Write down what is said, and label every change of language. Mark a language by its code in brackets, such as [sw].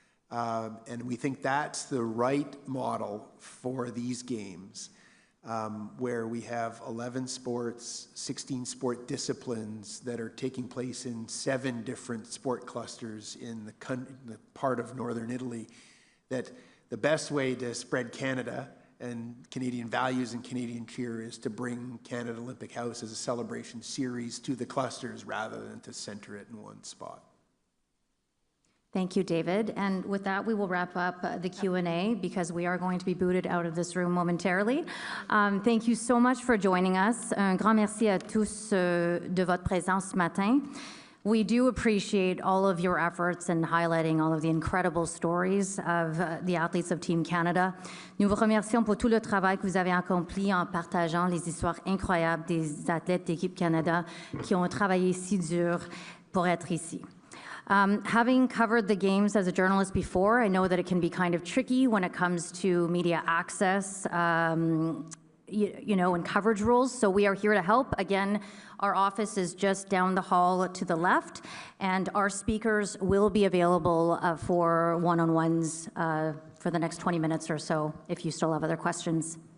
[en] And we think that's the right model for these games, where we have 11 sports, 16 sport disciplines that are taking place in 7 different sport clusters in the part of northern Italy, that the best way to spread Canada and Canadian values and Canadian cheer is to bring Canada Olympic House as a celebration series to the clusters rather than to center it in one spot. Thank you, David. And with that, we will wrap up the Q&A because we are going to be booted out of this room momentarily. Thank you so much for joining us. [fr] Un grand merci à tous de votre présence ce matin. [en] We do appreciate all of your efforts in highlighting all of the incredible stories of the athletes of Team Canada. [fr] Nous vous remercions pour tout le travail que vous avez accompli en partageant les histoires incroyables des athlètes d'équipe Canada qui ont travaillé si dur pour être ici. [en] Having covered the games as a journalist before, I know that it can be kind of tricky when it comes to media access, you know, and coverage rules. So we are here to help. Again, our office is just down the hall to the left, and our speakers will be available for one-on-ones for the next 20 minutes or so if you still have other questions.